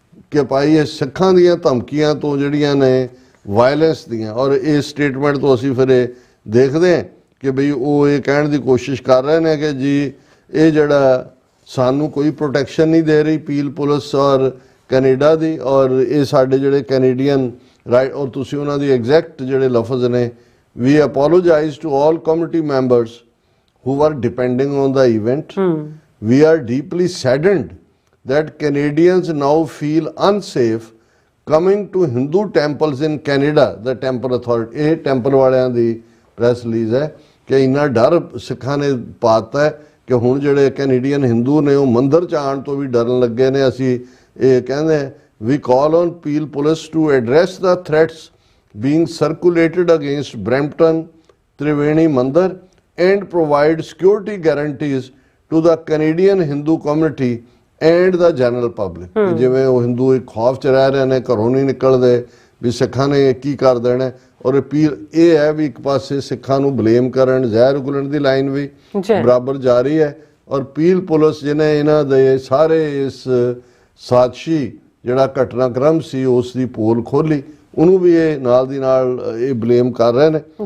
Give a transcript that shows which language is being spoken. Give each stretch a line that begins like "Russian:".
Punjabi: ਕਿ ਭਾਈ ਇਹ ਸਿੱਖਾਂ ਦੀਆਂ ਧਮਕੀਆਂ ਤੋਂ ਜਿਹੜੀਆਂ ਨੇ ਵਾਇਲੈਂਸ ਦੀਆਂ, ਔਰ ਇਹ ਸਟੇਟਮੈਂਟ ਤੋਂ ਅਸੀਂ ਫਿਰ ਇਹ ਦੇਖਦੇ ਹਾਂ ਕਿ ਬਈ ਉਹ ਇਹ ਕਹਿਣ ਦੀ ਕੋਸ਼ਿਸ਼ ਕਰ ਰਹੇ ਨੇ ਕਿ ਜੀ ਇਹ ਜਿਹੜਾ ਸਾਨੂੰ ਕੋਈ ਪ੍ਰੋਟੈਕਸ਼ਨ ਨਹੀਂ ਦੇ ਰਹੀ ਪੀਲ ਪੁਲਿਸ ਔਰ ਕੈਨੇਡਾ ਦੀ, ਔਰ ਇਹ ਸਾਡੇ ਜਿਹੜੇ ਕੈਨੇਡੀਅਨ ਰਾਈਟ, ਔਰ ਤੁਸੀਂ ਉਹਨਾਂ ਦੀ ਐਗਜ਼ੈਕਟ ਜਿਹੜੇ ਲਫ਼ਜ਼ ਨੇ,
English: We apologise to all community members who are depending on the event. We are deeply saddened that Canadians now feel unsafe coming to Hindu temples in Canada, the temple authority।
Punjabi: ਇਹ temple ਵਾਲਿਆਂ ਦੀ press release ਹੈ ਕਿ ਇੰਨਾ ਡਰ ਸਿੱਖਾਂ ਨੇ ਪਾਤਾ ਹੈ ਕਿ ਹੁਣ ਜਿਹੜੇ ਕੈਨੇਡੀਅਨ ਹਿੰਦੂ ਨੇ ਉਹ ਮੰਦਿਰ 'ਚ ਆਉਣ ਤੋਂ ਵੀ ਡਰਨ ਲੱਗੇ ਨੇ। ਅਸੀਂ ਇਹ ਕਹਿੰਦੇ
English: we call on Peel Police to address the threats being circulated against Brampton Triveni Mandir and provide security guarantees to the Canadian Hindu community and the general public।
Punjabi: ਜਿਵੇਂ ਉਹ ਹਿੰਦੂ ਇੱਕ ਖੌਫ 'ਚ ਰਹਿ ਰਹੇ ਨੇ, ਘਰੋਂ ਨਹੀਂ ਨਿਕਲਦੇ ਵੀ ਸਿੱਖਾਂ ਨੇ ਕੀ ਕਰ ਦੇਣਾ। ਔਰ ਅਪੀਲ ਇਹ ਹੈ ਵੀ ਇੱਕ ਪਾਸੇ ਸਿੱਖਾਂ ਨੂੰ ਬਲੇਮ ਕਰਨ, ਜ਼ਹਿਰ ਉਗਲਣ ਦੀ ਲਾਈਨ ਵੀ ਬਰਾਬਰ ਜਾਰੀ ਹੈ, ਔਰ ਪੀਲ ਪੁਲਿਸ ਜਿਹਨੇ ਇਹਨਾਂ ਦੇ ਸਾਰੇ ਇਸ ਸਾਜ਼ਿਸ਼ੀ ਜਿਹੜਾ ਘਟਨਾਕ੍ਰਮ ਸੀ ਉਸ ਦੀ ਪੋਲ ਖੋਲੀ, ਉਹਨੂੰ ਵੀ ਇਹ ਨਾਲ ਦੀ ਨਾਲ ਇਹ ਬਲੇਮ ਕਰ ਰਹੇ ਨੇ।